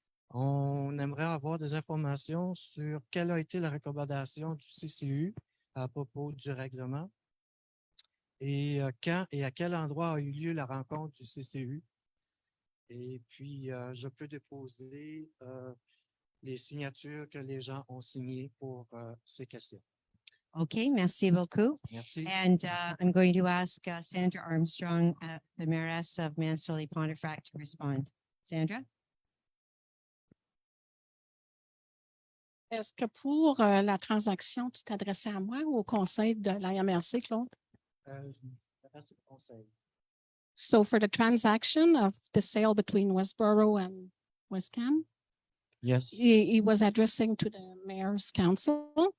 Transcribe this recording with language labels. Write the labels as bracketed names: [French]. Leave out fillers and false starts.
[French] On aimerait avoir des informations sur quelle a été la recommandation du CCU à propos du règlement et quand et à quel endroit a eu lieu la rencontre du CCU. Et puis, je peux déposer les signatures que les gens ont signées pour ces questions. Okay, merci beaucoup. Merci. [English] And I'm going to ask Sandra Armstrong, the mayoress of Mansfield and Pontefract, to respond. Sandra? [French] Est-ce que pour la transaction, tu t'adressais à moi ou au conseil de la MRC, Claude? Je m'adresse au conseil. [English] So for the transaction of the sale between Westboro and Westcam? Yes. He was addressing to the mayor's council.